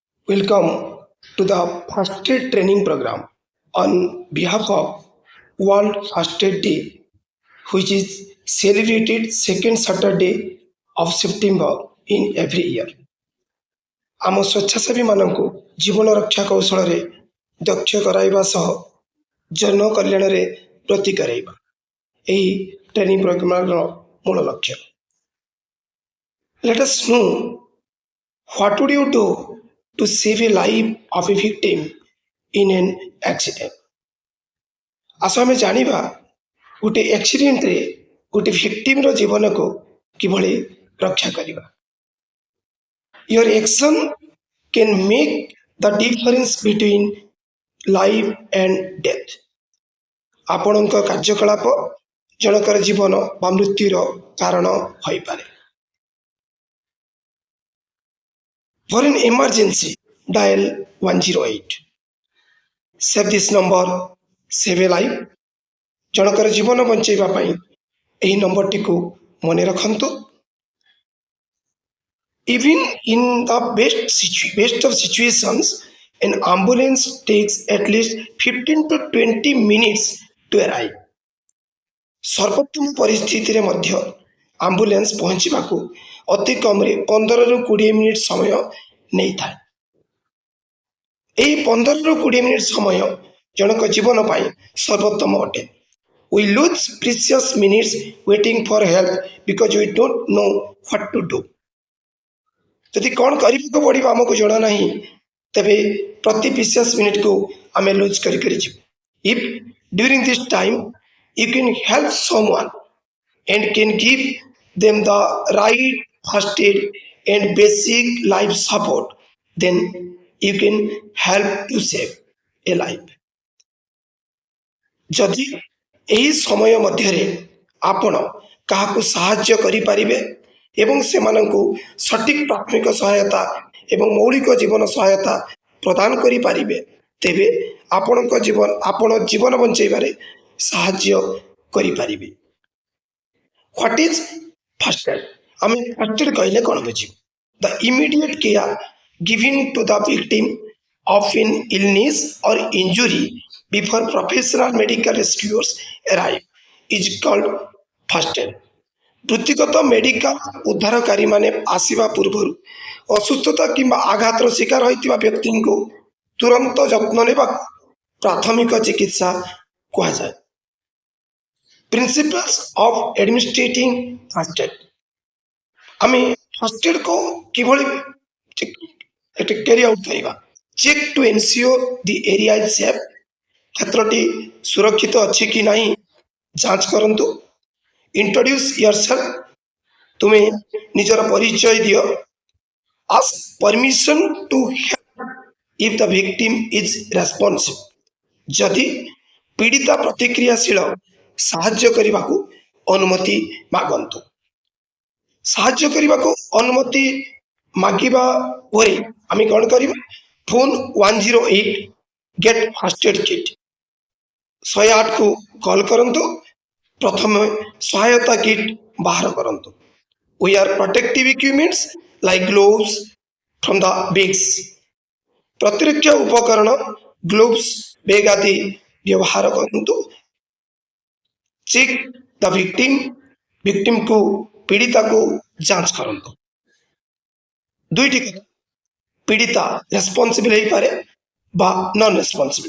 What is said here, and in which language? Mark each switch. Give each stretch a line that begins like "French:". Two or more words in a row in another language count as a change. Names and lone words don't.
English: Welcome to the First Aid Training Program on behalf of World First Aid Day, which is celebrated second Saturday of September in every year.
Odia: ଆମ ସ୍ୱେଚ୍ଛାସେବୀମାନଙ୍କୁ ଜୀବନ ରକ୍ଷା କୌଶଳରେ ଦକ୍ଷ କରାଇବା ସହ ଜନ କଲ୍ୟାଣରେ ବ୍ରତୀ କରାଇବା ଏହି
English: training programme
Odia: ମୂଳ ଲକ୍ଷ୍ୟ।
English: Let us know what would you do to save a life of a victim in an accident.
Odia: ଆସ ଆମେ ଜାଣିବା ଗୋଟେ ଆକ୍ସିଡେଣ୍ଟରେ ଗୋଟେ ଭିକ୍ଟିମର ଜୀବନକୁ କିଭଳି ରକ୍ଷା କରିବା।
English: Your action can make the difference between life and death.
Odia: ଆପଣଙ୍କ କାର୍ଯ୍ୟକଳାପ ଜଣଙ୍କର ଜୀବନ ବା ମୃତ୍ୟୁର କାରଣ ହୋଇପାରେ।
English: For an emergency, dial 108. Save this number, save a life.
Odia: ଜଣଙ୍କର ଜୀବନ ବଞ୍ଚାଇବା ପାଇଁ ଏହି ନମ୍ବରଟିକୁ ମନେ ରଖନ୍ତୁ।
English: Even in the best of situations, an ambulance takes at least 15 to 20 minutes to arrive.
Odia: ସର୍ବୋତ୍ତମ ପରିସ୍ଥିତିରେ ମଧ୍ୟ ଆମ୍ବୁଲାନ୍ସ ପହଞ୍ଚିବାକୁ ଅତି କମରେ 15 ରୁ 20 ମିନିଟ୍ ସମୟ ନେଇଥାଏ। ଏହି 15 ରୁ 20 ମିନିଟ୍ ସମୟ ଜଣଙ୍କ ଜୀବନ ପାଇଁ ସର୍ବୋତ୍ତମ ଅଟେ।
English: We lose precious minutes waiting for help because we don't know what to do.
Odia: ଯଦି କ'ଣ କରିବାକୁ ପଡ଼ିବ ଆମକୁ ଜଣା ନାହିଁ, ତେବେ ପ୍ରତି
English: precious minute
Odia: ଆମେ ଲୁଜ୍ କରି ଯିବୁ।
English: If during this time you can help someone and can give them the right first aid and basic life support, then you can help to save a life.
Odia: ଯଦି ଏହି ସମୟ ମଧ୍ୟରେ ଆପଣ କାହାକୁ ସାହାଯ୍ୟ କରିପାରିବେ ଏବଂ ସେମାନଙ୍କୁ ସଠିକ୍ ପ୍ରାଥମିକ ସହାୟତା ଏବଂ ମୌଳିକ ଜୀବନ ସହାୟତା ପ୍ରଦାନ କରିପାରିବେ, ତେବେ ଆପଣ ଜୀବନ ବଞ୍ଚାଇବାରେ ସାହାଯ୍ୟ କରିପାରିବେ।
English: What is first aid?
Odia: ଆମେ first aid କହିଲେ କ'ଣ ବୁଝିବୁ?
English: The immediate care given to the victim of an illness or injury before professional medical rescuers arrive is called first aid.
Odia: ବୃତ୍ତିଗତ ମେଡିକାଲ ଉଦ୍ଧାରକାରୀମାନେ ଆସିବା ପୂର୍ବରୁ ଅସୁସ୍ଥତା କିମ୍ବା ଆଘାତର ଶିକାର ହୋଇଥିବା ବ୍ୟକ୍ତିଙ୍କୁ ତୁରନ୍ତ ଯତ୍ନ ନେବାକୁ ପ୍ରାଥମିକ ଚିକିତ୍ସା କୁହାଯାଏ।
English: Principles of administering first aid.
Odia: ଆମେ
English: first aid
Odia: କିଭଳି
English: carry out
Odia: କରିବା?
English: Check to ensure the area is safe.
Odia: କ୍ଷେତ୍ରଟି ସୁରକ୍ଷିତ ଅଛି କି ନାହିଁ ଯାଞ୍ଚ କରନ୍ତୁ।
English: Introduce yourself.
Odia: ତୁମେ ନିଜର ପରିଚୟ ଦିଅ।
English: Ask permission to help if the victim is responsive.
Odia: ଯଦି ପୀଡ଼ିତା ପ୍ରତିକ୍ରିୟାଶୀଳ, ସାହାଯ୍ୟ କରିବାକୁ ଅନୁମତି ମାଗନ୍ତୁ। ସାହାଯ୍ୟ କରିବାକୁ ଅନୁମତି ମାଗିବା ପରେ ଆମେ କ'ଣ କରିବା?
English: Phone 108 get first aid kit.
Odia: 108କୁ କଲ୍ କରନ୍ତୁ। ପ୍ରଥମେ ସହାୟତା କିଟ୍ ବାହାର କରନ୍ତୁ।
English: Wear protective equipments like gloves from the bags.
Odia: ପ୍ରତିରକ୍ଷା ଉପକରଣ, ଗ୍ଲୋଭ୍ସ, ବେଗ୍ ଆଦି ବ୍ୟବହାର କରନ୍ତୁ।
English: check the victim
Odia: ପୀଡ଼ିତାକୁ ଯାଞ୍ଚ କରନ୍ତୁ। ଦୁଇଟି କଥା, ପୀଡ଼ିତା ରେସ୍ପନ୍ସିବଲ୍ ହେଇପାରେ ବା
English: non responsible.